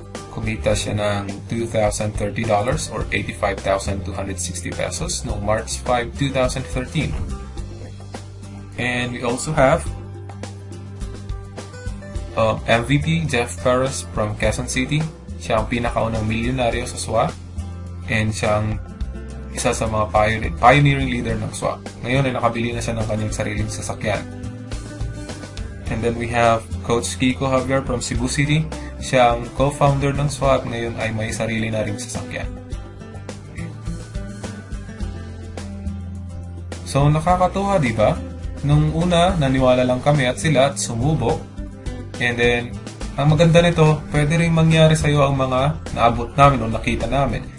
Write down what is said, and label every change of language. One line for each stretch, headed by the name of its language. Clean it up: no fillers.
Filipino: Kumita siya ng $2,030 or 85,260 pesos noong March 5, 2013.
English: And we also have MVP Jeff Perez from Quezon City.
Filipino: Siya ang pinakaunang milyonaryo sa SWOW and siyang isa sa mga pioneering leader ng SWOW. Ngayon ay nakabili na siya ng kanyang sariling sasakyan.
English: And then we have Coach Kiko Javier from Cebu City.
Filipino: Siya ang co-founder ng SWOW at ngayon ay may sarili na ring sasakyan. So nakakatuwa, di ba? Nung una, naniwala lang kami at sila at sumubok. And then, ang maganda nito, pwede rin mangyari sa'yo ang mga naabot namin o nakita namin.